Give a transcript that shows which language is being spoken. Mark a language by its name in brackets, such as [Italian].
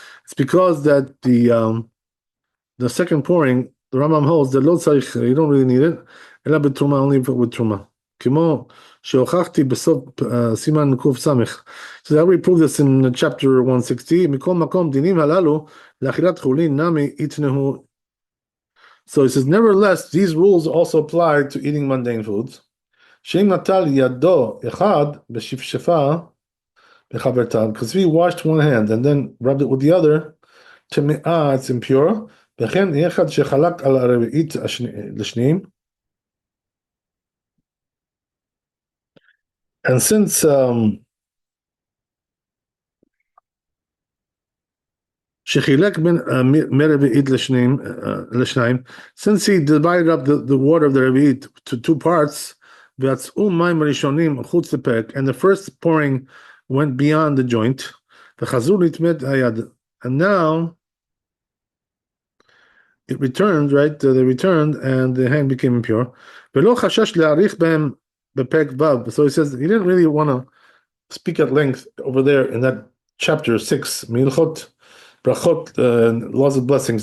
[English] It's because that the second pouring, the Rambam holds that lo tzarich, you don't really need it, ela b'truma, only with truma. [Hebrew] כמו שהוכחתי בסוף סימן קוף סמך. [English] So that we prove this in chapter 160. [Hebrew] מכל מקום דינים הללו לאכילת חולין נמי יתנהו. [English] So he says, nevertheless, these rules also apply to eating mundane foods. [Hebrew] שאם נטל ידו אחד בשפשפה בחברתה, [English] because if he washed one hand and then rubbed it with the other, טמאה, it's impure. [Hebrew] וכן אחד שחלק על הרביעית לשניים. [English] And since [Hebrew] שחילק בין מרביעית לשניים, [English] since he divided up the water of the רביעית to two parts, [Hebrew] ויצאו מים ראשונים חוץ לפרק, [English] and the first pouring went beyond the joint, [Hebrew] וחזרו לטמאת היד, [English] and now it returned, right? They returned, and the hand became impure. [Hebrew] ולא חשש להאריך בהם בפרק ו'. [English] So he says he didn't really want to speak at length over there in that chapter 6, Milchot Brachot, laws of blessings.